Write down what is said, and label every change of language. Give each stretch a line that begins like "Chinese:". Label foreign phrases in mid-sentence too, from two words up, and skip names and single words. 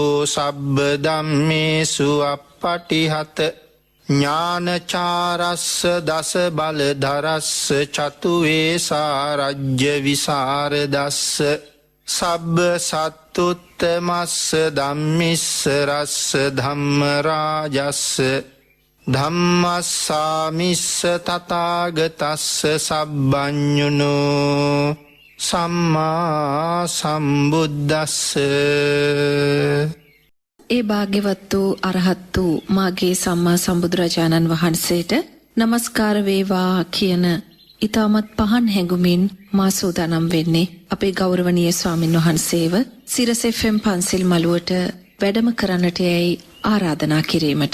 Pali: සබ්බ ධම්මේසු අප්පටිහත ඥානචාරස්ස දස බලධරස්ස චතු වේසාරජ්‍ය විසරදස්ස සබ්බ සත්තුත්තමස්ස ධම්මිස්ස රස්ස ධම්ම රාජස්ස ධම්මස්සාමිස්ස තථාගතස්ස සබ්බඤුනෝ සම්මා සම්බුද්දස්ස.
Sinhala: ඒ භාග්‍යවත් වූ අරහත් වූ මාගේ සම්මා සම්බුදුරජාණන් වහන්සේට নমස්කාර වේවා කියන ඊටමත් පහන් හැඟුමින් මා සූදානම් වෙන්නේ අපේ ගෞරවනීය ස්වාමින් වහන්සේව සිරස FM පන්සිල් මළුවට වැඩම කරන්නට යයි ආරාධනා කිරීමට.